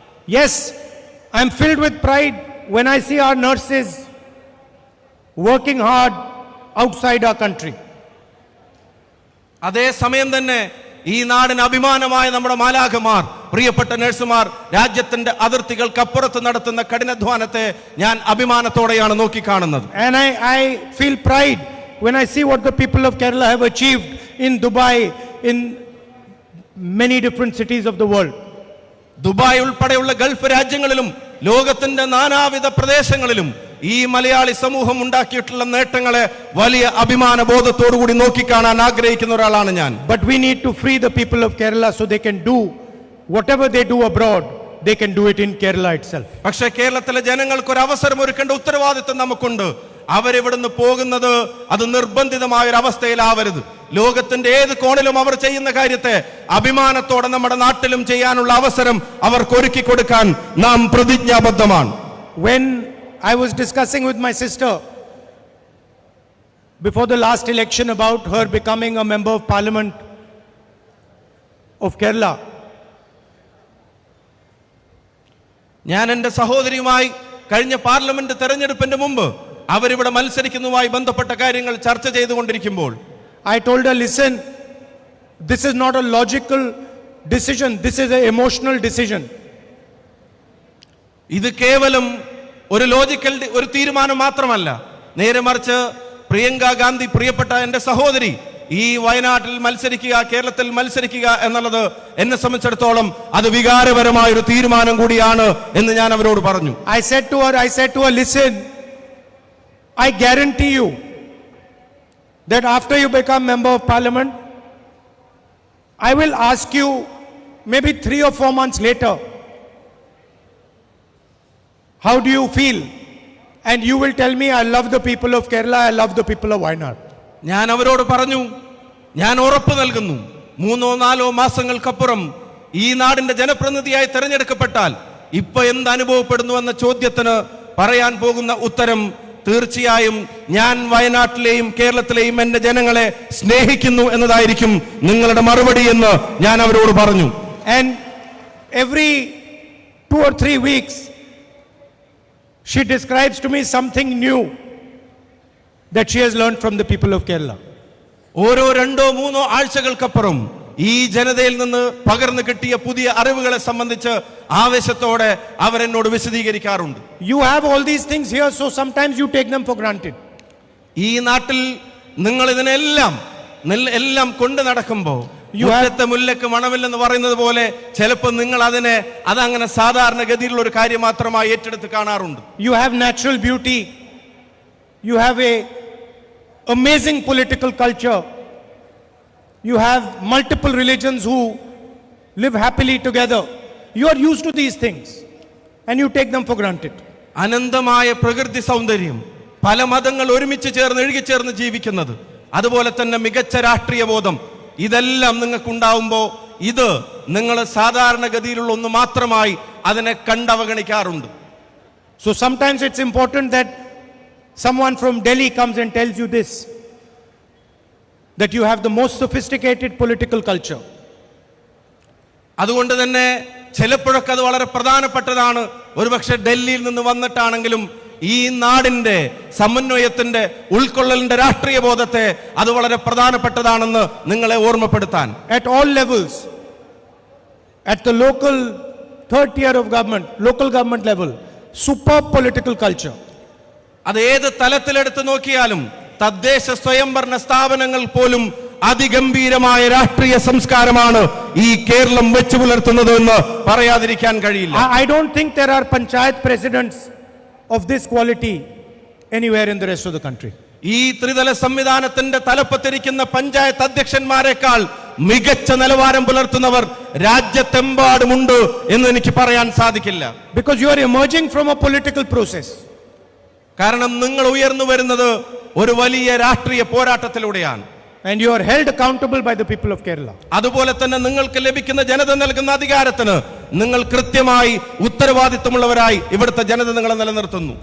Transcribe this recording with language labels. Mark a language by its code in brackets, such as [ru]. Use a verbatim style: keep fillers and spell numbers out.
[en] Yes, I am filled with pride when I see our nurses working hard outside our country. [ml] അതേസമയം തന്നെ ഈ നാടിന് അഭിമാനമായ നമ്മുടെ മാലാഖമാർ, പ്രിയപ്പെട്ട നഴ്സുമാർ രാജ്യത്തിന്റെ അതിർത്തികൾക്കപ്പുറത്ത് നടത്തുന്ന കഠിനാധ്വാനത്തെ ഞാൻ അഭിമാനത്തോടെയാണ് നോക്കിക്കാണുന്നത്. [en] And I, I feel pride when I see what the people of Kerala have achieved in Dubai, in many different cities of the world. [ml] Dubai ഉൾപ്പെടെയുള്ള ഗൾഫ് രാജ്യങ്ങളിലും ലോകത്തിന്റെ നാനാവിധ പ്രദേശങ്ങളിലും ഈ മലയാളി സമൂഹം ഉണ്ടാക്കിയിട്ടുള്ള നേട്ടങ്ങളെ വലിയ അഭിമാനബോധത്തോടു കൂടി നോക്കിക്കാണാൻ ആഗ്രഹിക്കുന്ന ഒരാളാണ് ഞാൻ. [en] But we need to free the people of Kerala so they can do whatever they do abroad they can do it in Kerala itself. [ml] പക്ഷേ കേരളത്തിലെ ജനങ്ങൾക്ക് ഒരു അവസരം ഒരുക്കേണ്ട ഉത്തരവാദിത്വം നമുക്കുണ്ട്. അവരിവിടുന്ന് പോകുന്നത് അത് നിർബന്ധിതമായ ഒരു അവസ്ഥയിലാവരുത്. ലോകത്തിന്റെ ഏത് കോണിലും അവർ ചെയ്യുന്ന കാര്യത്തെ അഭിമാനത്തോടെ നമ്മുടെ നാട്ടിലും ചെയ്യാനുള്ള അവസരം അവർക്ക് ഒരുക്കി കൊടുക്കാൻ നാം പ്രതിജ്ഞാബദ്ധമാണ്. [en] When I was discussing with my sister before the last election about her becoming a member of parliament of Kerala, [ml] ഞാൻ എൻ്റെ സഹോദരിയുമായി കഴിഞ്ഞ പാർലമെന്റ് തെരഞ്ഞെടുപ്പിന്റെ മുമ്പ് അവരിവിടെ മത്സരിക്കുന്നതുമായി ബന്ധപ്പെട്ട കാര്യങ്ങൾ ചർച്ച ചെയ്തുകൊണ്ടിരിക്കുമ്പോൾ [en] I told her, listen, this is not a logical decision, this is an emotional decision. [ml] ഇത് കേവലം ഒരു ലോജിക്കൽ ഡി- ഒരു തീരുമാനം മാത്രമല്ല. നേരെ മറിച്ച് പ്രിയങ്ക ഗാന്ധി, പ്രിയപ്പെട്ട എൻ്റെ സഹോദരി, ഈ വയനാട്ടിൽ മത്സരിക്കുക, കേരളത്തിൽ മത്സരിക്കുക എന്നുള്ളത് എന്നെ സംബന്ധിച്ചിടത്തോളം അത് വികാരപരമായ ഒരു തീരുമാനം കൂടിയാണ് എന്ന് ഞാൻ അവരോട് പറഞ്ഞു. [en] I said to her, I said to her, listen, I guarantee you that after you become member of parliament, I will ask you maybe three or four months later, how do you feel? And you will tell me, I love the people of Kerala, I love the people of Wayanad. [ml] ഞാൻ അവരോട് പറഞ്ഞു, ഞാൻ ഉറപ്പ് നൽകുന്നു, മൂന്നോ നാലോ മാസങ്ങൾക്കപ്പുറം ഈ നാടിന്റെ ജനപ്രതിനിധിയായി തെരഞ്ഞെടുക്കപ്പെട്ടാൽ ഇപ്പൊ എന്ത് അനുഭവപ്പെടുന്നു എന്ന ചോദ്യത്തിന് പറയാൻ പോകുന്ന ഉത്തരം തീർച്ചയായും ഞാൻ വയനാട്ടിലെയും കേരളത്തിലെയും എന്റെ ജനങ്ങളെ സ്നേഹിക്കുന്നു എന്നതായിരിക്കും നിങ്ങളുടെ മറുപടി എന്ന് ഞാൻ അവരോട് പറഞ്ഞു. [en] And every two or three weeks, she describes to me something new that she has learned from the people of Kerala. [ml] ഓരോ രണ്ടോ മൂന്നോ ആഴ്ചകൾക്കപ്പുറം ഈ ജനതയിൽ നിന്ന് പകർന്നു കിട്ടിയ പുതിയ അറിവുകളെ സംബന്ധിച്ച് ആവേശത്തോടെ അവരെന്നോട് വിശദീകരിക്കാറുണ്ട്. [en] You have all these things here, so sometimes you take them for granted. [ml] ഈ നാട്ടിൽ നിങ്ങൾ ഇതിനെല്ലാം നെൽ- എല്ലാം കൊണ്ട് നടക്കുമ്പോൾ [en] You have- [ml] മുറ്റത്തെ മുല്ലക്ക് മണമില്ലെന്ന് പറയുന്നത് പോലെ ചിലപ്പോൾ നിങ്ങൾ അതിനെ അതങ്ങനെ സാധാരണഗതിയിലുള്ള ഒരു കാര്യം മാത്രമായി ഏറ്റെടുത്ത് കാണാറുണ്ട്. [en] You have natural beauty. You have a amazing political culture. You have multiple religions who live happily together. You are used to these things and you take them for granted. [ml] അനന്തമായ പ്രകൃതി സൗന്ദര്യം, പല മതങ്ങൾ ഒരുമിച്ച് ചേർന്ന് എഴുകിച്ചേർന്ന് ജീവിക്കുന്നത്, അതുപോലെ തന്നെ മികച്ച രാഷ്ട്രീയ ബോധം, ഇതെല്ലാം നിങ്ങൾക്കുണ്ടാവുമ്പോൾ ഇത് നിങ്ങൾ സാധാരണഗതിയിലുള്ള ഒന്ന് മാത്രമായി അതിനെ കണ്ടവഗണിക്കാറുണ്ട്. [en] So sometimes it's important that someone from Delhi comes and tells you this, that you have the most sophisticated political culture. [ml] അതുകൊണ്ട് തന്നെ ചിലപ്പോഴൊക്കെ അത് വളരെ പ്രധാനപ്പെട്ടതാണ്. ഒരുപക്ഷെ ഡൽഹിയിൽ നിന്ന് വന്നിട്ടാണെങ്കിലും ഈ നാടിന്റെ സമന്വയത്തിന്റെ ഉൾക്കൊള്ളലിന്റെ രാഷ്ട്രീയ ബോധത്തെ അത് വളരെ പ്രധാനപ്പെട്ടതാണെന്ന് നിങ്ങളെ ഓർമ്മപ്പെടുത്താൻ. [en] At all levels, at the local third tier of government, local government level, superb political culture. [ml] അത് ഏത് തലത്തിലെടുത്ത് നോക്കിയാലും തദ്ദേശ സ്വയംഭരണ സ്ഥാപനങ്ങൾ പോലും അതിഗംഭീരമായ രാഷ്ട്രീയ സംസ്കാരമാണ് ഈ കേരളം വെച്ചു പുലർത്തുന്നത് എന്ന് പറയാതിരിക്കാൻ കഴിയില്ല. [en] I, I don't think there are panchayat presidents of this quality anywhere in the rest of the country. [ml] ഈ ത്രിതല സംവിധാനത്തിന്റെ തലപ്പത്തിരിക്കുന്ന പഞ്ചായത്ത് അധ്യക്ഷന്മാരെക്കാൾ മികച്ച നിലവാരം പുലർത്തുന്നവർ രാജ്യത്തെമ്പാടുമുണ്ട് എന്ന് എനിക്ക് പറയാൻ സാധിക്കില്ല. [en] Because you are emerging from a political process. [ml] കാരണം നിങ്ങൾ ഉയർന്നു വരുന്നത് ഒരു വലിയ രാഷ്ട്രീയ പോരാട്ടത്തിലൂടെയാണ്. [en] And you are held accountable by the people of Kerala. [ml] അതുപോലെ തന്നെ നിങ്ങൾക്ക് ലഭിക്കുന്ന ജനത നൽകുന്ന അധികാരത്തിന് നിങ്ങൾ കൃത്യമായി ഉത്തരവാദിത്വമുള്ളവരായി ഇവിടുത്തെ ജനത നിങ്ങളെ നിലനിർത്തുന്നു.